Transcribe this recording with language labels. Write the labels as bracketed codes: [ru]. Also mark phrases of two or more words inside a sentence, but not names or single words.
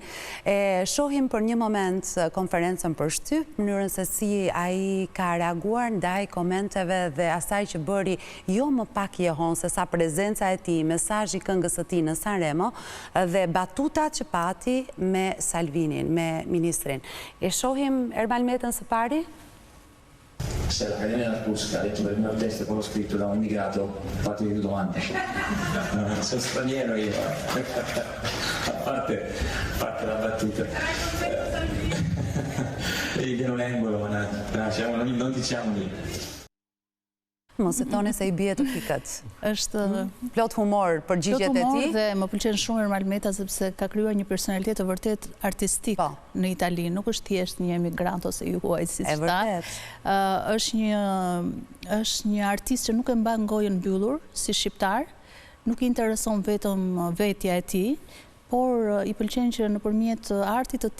[sq] Shohim për një moment konferencën për shtyp, mënyrën se si ai ka reaguar ndaj komenteve dhe asaj që bëri jo më pak jehon se sa prezenca e tij, mesazhi i këngës së tij në Sanremo dhe batutat që pati me Salvinin, me ministrin. E shohim Ermal Metën së pari? [it] Se l'Accademia della Crusca ha detto per il mio testo quello scritto da un immigrato, fatevi due domande. Sono straniero io, a parte la battuta. Vedi che non è embolo, non diciamo lì. [sq] Mos e toni se I bie të pikët. Është plot humor për gjigjet e tij. Dhe më pëlqen shumë Ermal Meta sepse ka krijuar një personalitet të vërtet artistik në Itali. Nuk është thjesht një emigrant ose ju huaj si sta. Është një artist që nuk e mban gojën mbyllur si shqiptar, nuk I intereson vetëm vetja e tij, por I pëlqen që nëpërmjet artit të